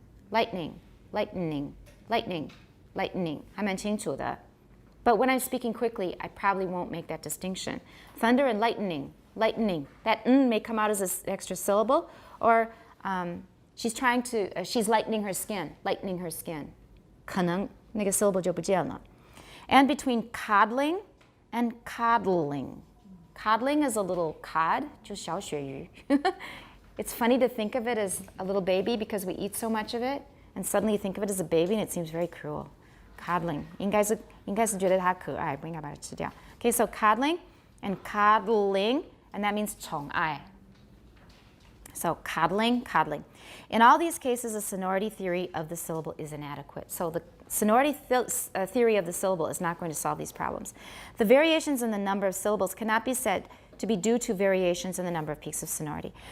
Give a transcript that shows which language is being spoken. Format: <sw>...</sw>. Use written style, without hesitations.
<en>Lightning, lightening, lightning, lightning.</en> <zh>还蛮清楚的.</zh> <en>But when I'm speaking quickly, I probably won't make that distinction. Thunder and lightning, lightning. That n may come out as an extra syllable, or she's lightening her skin, lightening her skin.</en> <zh>可能那个 syllable 就不见了.</zh> <en>And between coddling and coddling. Coddling is a little cod,</en> <zh>就小鳕鱼.</zh> <en>It's funny to think of it as a little baby because we eat so much of it, and suddenly you think of it as a baby and it seems very cruel. Coddling.</en> <zh>应该是觉得它可爱，不应该把它吃掉.</zh> <en>Okay, so coddling and coddling, and that means 宠爱. So coddling, coddling. In all these cases, the sonority theory of the syllable is inadequate. So the sonority theory of the syllable is not going to solve these problems. The variations in the number of syllables cannot be said to be due to variations in the number of peaks of sonority.</en>